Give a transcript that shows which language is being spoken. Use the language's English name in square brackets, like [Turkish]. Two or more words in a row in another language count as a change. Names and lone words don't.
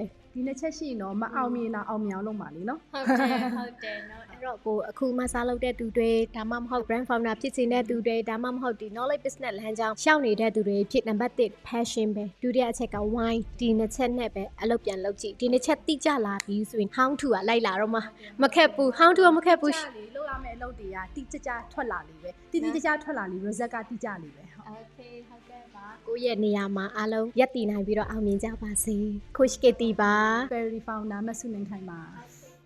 [Burmese] ဒီနှစ်ချက်ရှိရင်တော့မအောင်မြင်တော့အောင်မြင်အောင်လုပ်ပါလေနော် ဟုတ်တယ်နော်အဲ့တော့ကိုအခုမှစားလုပ်တဲ့သူတွေဒါမှမဟုတ် [English] brand founder [Burmese] ဖြစ်နေတဲ့သူတွေဒါမှမဟုတ်ဒီ [English] knowledge business [Burmese] လမ်းကြောင်းရှောက်နေတဲ့သူတွေဖြစ်နံပါတ်1 passion ပဲဒုတိယအချက်က wine ဒီနှစ်ချက်နဲ့ပဲအလုပ်ပြန်လုပ်ကြည့်ဒီနှစ်ချက်တိကျလာပြီးဆိုရင် [English] how to [Burmese] ကလိုက်လာတော့မခက်ဘူး [English] how to [Burmese] ကမခက်ဘူး လုပ်ရမယ့်အလုပ်တွေကတိကျကျထွက်လာလေပဲတိကျထွက်လာလေ result ကတိကျလေပဲ โอเคဟုတ်ကဲ့ပါကိုယ့်ရဲ့နေရာမှာအားလုံးရက်တည်နိုင်ပြီးတော့အောင်မြင်ကြပါစေ coach Kitty ပါ Fairy founder မဆုနိုင်ခိုင်ပါ